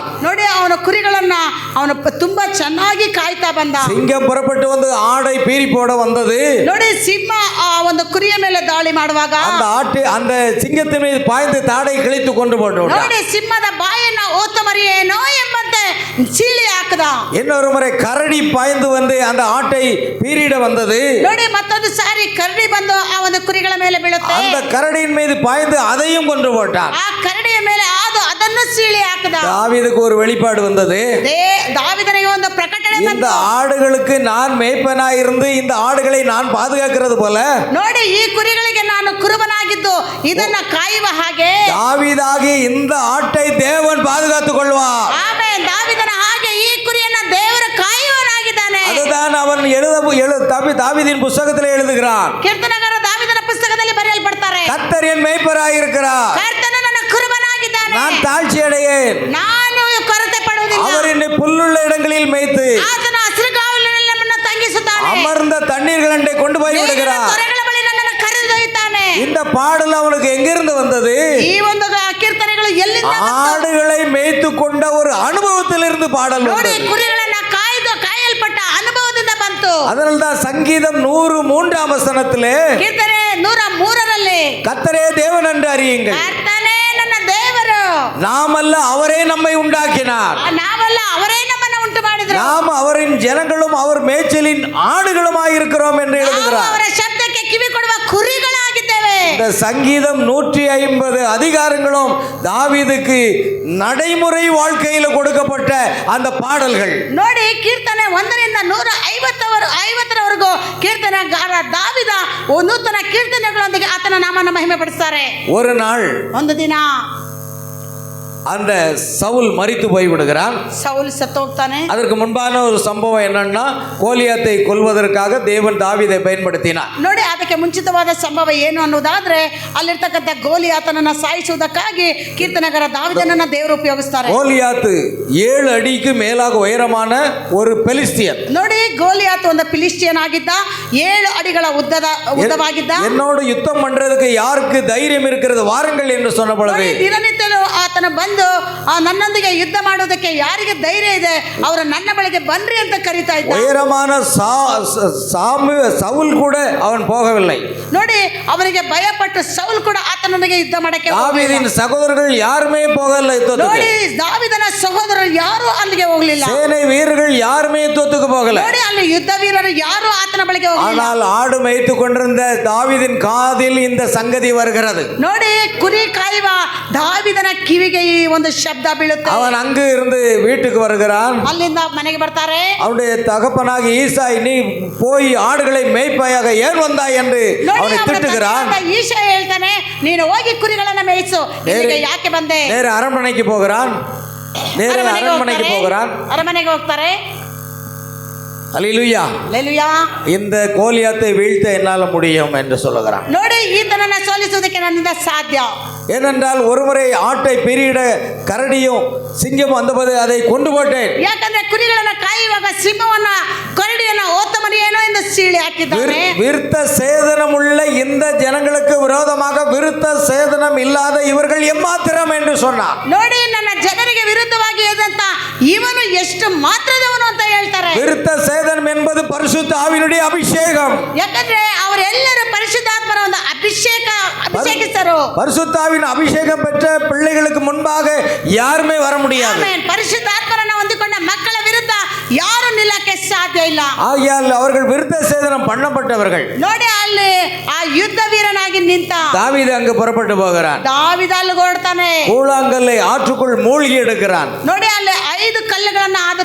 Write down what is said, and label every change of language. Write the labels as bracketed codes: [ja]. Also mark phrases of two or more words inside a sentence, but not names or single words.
[kn] ನೋಡಿ ಅವನ ಕುರಿಗಳನ್ನ ಅವನು ತುಂಬಾ ಚೆನ್ನಾಗಿ ಕಾಯ್ತಾ ಬಂದ. [ta] சிங்கம் புறப்பட்டு வந்து ஆடை பீறி போட வந்தது. [kn] ನೋಡಿ ಸಿಂಹ ಆ ಒಂದು ಕುರಿಯ ಮೇಲೆ ದಾಳಿ ಮಾಡುವಾಗ [ta] அந்த சிங்கத்தின் மீது பாய்ந்து தாடை கிழித்து கொண்டு போட்டு [kn] ನೋಡಿ ಸಿಂಹದ ಬಾಯನ್ನ ಓತ ಮರಿಯೇನೋ ಎಂಬಂತೆ ಸೀಳಿ ಹಾಕದ. [ta] இன்னொரு முறை கரடி பாய்ந்து வந்து அந்த ஆட்டை பீறிட வந்தது. [kn] ನೋಡಿ ಮತ್ತೊಂದು ಸಾರಿ ಕರಡಿ ಬಂದು ಆ ಒಂದು ಕುರಿಗಳ ಮೇಲೆ ಬೀಳುತ್ತೆ. [ta] அந்த கரடியின் மீது பாய்ந்து அதையும் கொண்டு போட்டான். [kn] ಆ ಕರಡಿಯ ಮೇಲೆ ಆದು ಅದನ್ನು ಸೀಳಿ ಹಾಕದ. [ta] தாவீதுக்கு ஒரு வெளிப்பாடு வந்தது. [kn] ದಾವೀದನಿಗೆ ಒಂದು ಪ್ರಕಟಣೆ ಬಂತು. [ta] இந்த ஆடுகளுக்கு நான் மேய்ப்பனாய் இருந்து இந்த ஆடுகளை நான் பாதுகாக்கிறது போல [kn] ನೋಡಿ ಈ ಕುರಿಗಳಿಗೆ ನಾನು ಕುರುಬನಾಗಿದ್ದು ಇದನ್ನ ಕಾಯುವ ಹಾಗೆ [ta] தாவீதாகிய இந்த ஆட்டை தேவன் பாதுகாத்துக் கொள்வார். [kn] ಆಮೆನ್. ದಾವೀದನ ಹಾಗೆ ಈ ಕುರಿಯನ್ನ ದೇವರು ಕಾಯುವನಾಗಿದ್ದಾನೆ. [ta] அதுதான் அவன் தாவீதின் புத்தகத்தில் எழுதுகிறான். [kn] ಕೀರ್ತನಕಾರ ದಾವೀದನ ಪುಸ್ತಕದಲ್ಲಿ ಬರೆಯಲ್ಪಡ್ತಾರೆ, [ta] கர்த்தர் என் மேய்ப்பராய் இருக்கிறார், [kn] ಕರ್ತನು ನನ್ನ ಕುರುಬನಾಗಿದ್ದಾನೆ, [ta] நான் தாழ்ச்சி அடையேன், [kn] ನಾನು ಕೊರತೆ ಪಡುವುದಿಲ್ಲ, [ta] அவர் என்னை புல்லுள்ள இடங்களில் மேய்த்து [kn] ಆತನು ಹಸಿರುಗಾವಲಿನಲ್ಲಿ ನನ್ನನ್ನು ತಂಗಿಸುತ್ತಾನೆ, [ta] அமர்ந்த தண்ணீர்கள் அண்டை கொண்டு போய் விடுகிறார். [kn] ತೊರೆಗಳ ಬಳಿ ನನ್ನನ್ನು ಕರೆದೊಯ್ಯುತ್ತಾನೆ. [ta] இந்த பாடல் அவனுக்கு எங்கிருந்து வந்தது? [kn] ಈ ಒಂದು ಕೀರ್ತನೆಗಳು ಎಲ್ಲಿಂದ ಬಂತು? [ta] ஆடுகளை மேய்த்து கொண்ட ஒரு அனுபவத்திலிருந்து பாடல் [kn] ನೋಡಿ [ta] வந்தது. [kn] ಕುರಿಗಳನ್ನ ಕಾಯಲ್ಪಟ್ಟ ಅನುಭವದಿಂದ ಬಂತು. [ta] அதனால்தான் சங்கீதம் 103 வசனத்திலே [kn] ಕೀರ್ತನೆ 103ರಲ್ಲಿ [ta] கர்த்தரே தேவன் என்று அறியுங்கள், [kn] ಕರ್ತನೇ ನನ್ನ ದೇವರು, [ta] நாமல்ல அவரே நம்மை உண்டாக்கினார், [kn] ನಾವಲ್ಲ ಅವರೇ ನಮ್ಮನ್ನು ಉಂಟು ಮಾಡಿದ್ರು, [ta] நாம் அவரின் ஜனங்களும் அவர் மேய்ச்சலின் ஆடுகளுமாய் இருக்கிறோம் என்று [kn] ನಾವು [ta] எழுதுகிறார். [kn] ಅವರ ಶಬ್ದಕ್ಕೆ ಕಿವಿ ಕೊಡುವ ಕುರಿಗಳಾಗಿದ್ದೇವೆ. [ta] இந்த சங்கீதம் 150 அதிகாரங்களும் தாவீதுக்கு நடைமுறை வாழ்க்கையில் கொடுக்கப்பட்ட அந்த பாடல்கள். [kn] ನೋಡಿ ಕೀರ್ತನೆ 1ರಿಂದ 150ರವರೆಗೂ ಕೀರ್ತನೆಗಾರ ದಾವಿದ ನೂತನ ಕೀರ್ತನೆಗಳೊಂದಿಗೆ ಆತನ ನಾಮವನ್ನು ಮಹಿಮೆ ಪಡಿಸ್ತಾರೆ. [ta] ஒரு நாள் [kn] ಒಂದು ದಿನ [ta] அந்த சவுல் மரித்து போய் விடுகிறான். [kn] ಸೌಲ್ ಸತ್ತು ಹೋಗ್ತಾನೆ. [ta] அதற்கு முன்பான ஒரு சம்பவம் என்னன்னா, கோலியாத்தை கொல்வதற்காக தேவன் தாவீதை பயன்படுத்தினார். [kn] ನೋಡಿ ಅದಕ್ಕೆ ಮುಂಚಿತವಾದ ಸಂಭವ ಏನು ಅನ್ನೋದಾದ್ರೆ ಅಲ್ಲಿರ್ತಕ್ಕಂಥ ಗೋಲಿಯಾತನನ್ನ ಸಾಯಿಸುವುದಕ್ಕಾಗಿ ಕೀರ್ತನೆಗಾರ ದಾವಿದನನ್ನ ದೇವರು ಉಪಯೋಗಿಸ್ತಾರೆ. [ta] கோலியாத்து 7 அடிக்கு மேலாக உயரமான ஒரு பெலிஸ்தியன். [kn] ನೋಡಿ ಗೋಲಿಯಾತ್ ಒಂದು ಫಿಲಿಸ್ಟಿಯನ್ ಆಗಿದ್ದ, 7 ಅಡಿಗಳ ಉದ್ದವಾಗಿದ್ದ. [ta] என்னோடு யுத்தம் பண்றதுக்கு யாருக்கு தைரியம் இருக்கிறது வாருங்கள் என்று சொன்ன பொழுது [kn] ದಿನನಿತ್ಯಲೂ ಆತನ ಬಂದು ನನ್ನೊಂದಿಗೆ ಯುದ್ಧ ಮಾಡೋದಕ್ಕೆ ಯಾರಿಗೆ ಧೈರ್ಯ ಇದೆ ಅವರು ನನ್ನ ಬಳಿಗೆ ಬನ್ರಿ ಅಂತ ಕರೀತಾ ಇದ್ದ. [ta] உயரமான சவுல் கூட அவன் போகவில்லை. [kn] ನೋಡಿ, ಅವನಿಗೆ ಭಯಪಟ್ಟು ಸೌಲ್ ಕೂಡ ಆತನೊಂದಿಗೆ ಯುದ್ಧ ಮಾಡಕ್ಕೆ [ta] தாவீதின் சகோதரர்கள் யாருமே போகல யுத்தத்துக்கு. [kn] ನೋಡಿ, ದಾವಿದನ ಸಹೋದರರು ಯಾರು ಅಲ್ಲಿಗೆ ಹೋಗಲಿಲ್ಲ. [ta] சேனை வீரர்கள் யாருமே யுத்தத்துக்கு போகல. [kn] ನೋಡಿ, ಅಲ್ಲಿ ಯುದ್ಧ ವೀರರು ಯಾರು ಆತನ ಬಳಿಗೆ ಹೋಗಲಿಲ್ಲ. [ta] ஆனால் ஆடு மேய்த்து கொண்டிருந்த தாவீதின் காதில் இந்த சங்கதி வருகிறது. [kn] ನೋಡಿ, ಕುರಿ ಕಾಯುವ ದಾವಿದನ ಕಿವಿಗೆ ಈ ಒಂದು ಶಬ್ದ ಬೀಳುತ್ತೆ. [ta] அவன் அங்கு இருந்து வீட்டுக்கு வருகிறான். [kn] ಅಲ್ಲಿಂದ ಮನೆಗೆ ಬರ್ತಾರೆ. [ta] அவனுடைய தகப்பனாகி ஈசாய், நீ போய் ஆடுகளை மேய்ப்பாயாக ஏன் வந்தாய் என்று அவனை திட்டுகிறான். [kn] ಈಶಾ ಹೇಳ್ತಾನೆ, ನೀನು ಹೋಗಿ ಕುರಿಗಳನ್ನ ಮೇಯಿಸು, ಇಲ್ಲಿಗೆ ಯಾಕೆ ಬಂದೆ? [ta] நேர அரண்மனைக்கு போகிறான். [kn] ಅರಮನೆಗೆ ಹೋಗ್ತಾರೆ. [ta] அல்லேலூயா. அல்லேலூயா. இந்த கோலியாத்தை வீழ்த்த என்னால் முடியும் என்று சொல்லுகிறான். [kn] ನೋಡಿ, ಈತನನ್ನ ಸೋಲಿಸುವುದಕ್ಕೆ ನನ್ನಿಂದ ಸಾಧ್ಯ. [ta] ஏனென்றால் ஒருமுறை ஆட்டை பெரியட கரடியும் சிங்கம் வந்தபோது அதை கொண்டு போட்டேன். [kn] ಯಾಕಂದ್ರೆ ಕುರಿಗಳನ್ನ ಕಾಯುವಾಗ ಸಿಂಹವನ್ನ ಕರಡಿಯನ್ನ ಓತಮರಿಯೇನೋ ಎಂದು ಸೀಳಿ ಹಾಕಿದ್ದಾನೆ. [ta] விருத்த சேதனம் உள்ள இந்த ஜனங்களுக்கு விரோதமாக விருத்த சேதனம் இல்லாத இவர்கள் எம்மாத்திரம் என்று சொன்னார். [kn] ನೋಡಿ, ನನ್ನ ಜನರಿಗೆ ವಿರುದ್ಧವಾಗಿ ಇದ್ದಂತ ಇವನು ಎಷ್ಟು ಮಾತ್ರದವನು ಅಂತ ಹೇಳ್ತಾರೆ. [ta] விருத்த சேதனம் என்பது பரிசுத்த ஆவியினுடைய அபிஷேகம். [kn] ಯಾಕಂದ್ರೆ ಅವರೆಲ್ಲರೂ ಪರಿಶುದ್ಧಾತ್ಮರ ಒಂದು ಅಭಿಷೇಕಿಸರು. [ta] பரிசுத்த ஆவியின் அபிஷேகம் பெற்ற பிள்ளைகளுக்கு முன்பாக யாருமே வர முடியாது. [kn] ಆಮೆನ್. ಪರಿಶುದ್ಧಾತ್ಮರನ್ನು ಹೊಂದಿಕೊಂಡ ಮಕ್ಕಳ ವಿರುದ್ಧ ಯಾರು ನಿಲ್ಲಕ್ಕೆ ಸಾಧ್ಯ ಇಲ್ಲ. [ta] ஆகையால் அவர்கள் விருத்த சேதனம் பண்ணப்பட்டவர்கள். [kn] ನೋಡಿ, ಅಲ್ಲಿ ಆ ಯುದ್ಧ ವೀರನಾಗಿ ನಿಂತ [ta] தாவீது அங்கு புறப்பட்டு போகிறான். [kn] ದಾವಿದ ಅಲ್ಲಿಗೆ ಓಡ್ತಾನೆ. [ta] கூழாங்கல்லை ஆற்றுக்குள் மூழ்கி எடுக்கிறான். [kn] ನೋಡಿ, ಅಲ್ಲಿ 5 ಕಲ್ಲುಗಳನ್ನ ಆದ